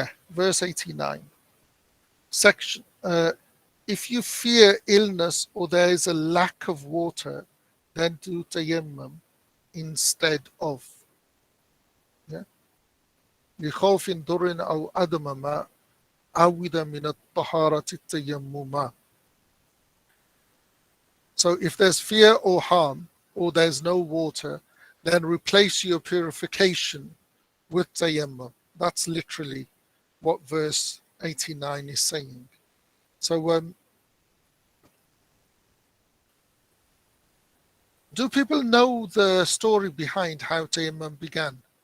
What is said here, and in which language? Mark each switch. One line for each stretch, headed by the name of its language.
English: Verse 89. Section, if you fear illness or there is a lack of water, then do tayammum instead of.
Arabic: لخوف ضر أو عدم ما عود من الطهارة التيمم.
English: So if there's fear or harm or there's no water, then replace your purification with tayammum. That's literally what verse 89 is saying. So do people know the story behind how tayammum began?